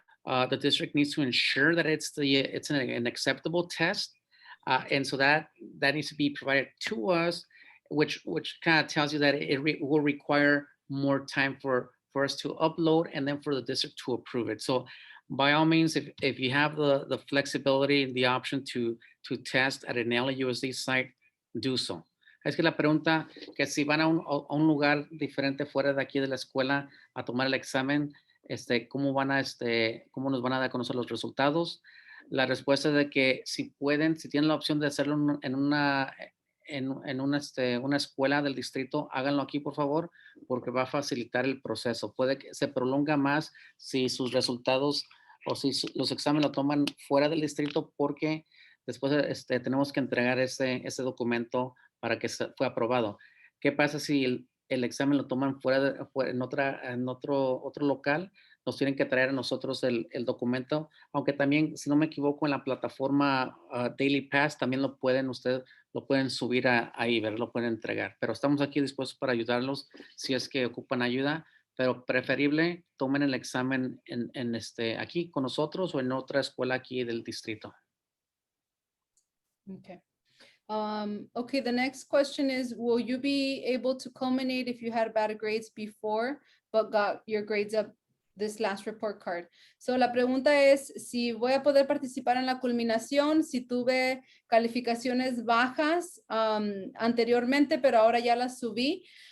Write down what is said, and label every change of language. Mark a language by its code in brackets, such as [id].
[en] The district needs to ensure that it's an acceptable test, and so that needs to be provided to us, which kind of tells you that it will require more time for us to upload and then for the district to approve it. So by all means, if you have the flexibility and the option to test at an LAUSD site, do so. [es] Es que la pregunta que si van a un lugar diferente fuera de aquí de la escuela a tomar el examen, ¿cómo cómo nos van a dar a conocer los resultados? La respuesta es de que si tienen la opción de hacerlo en una escuela del distrito, háganlo aquí, por favor, porque va a facilitar el proceso. Puede que se prolonga más si sus resultados o si los exámenes lo toman fuera del distrito, porque después tenemos que entregar ese documento para que fue aprobado. ¿Qué pasa si el examen lo toman en otro local? Nos tienen que traer a nosotros el documento, aunque también, si no me equivoco, en la plataforma Daily Pass también ustedes lo pueden subir ahí, ¿verdad? Lo pueden entregar. Pero estamos aquí dispuestos para ayudarlos si es que ocupan ayuda, pero preferible tomen el examen aquí con nosotros o en otra escuela aquí del distrito. Okay. [en] Okay, the next question is, will you be able to culminate if you had bad grades before, but got your grades up this last report card? [es] So la pregunta es si voy a poder participar en la culminación, si tuve calificaciones bajas anteriormente, pero ahora ya las subí.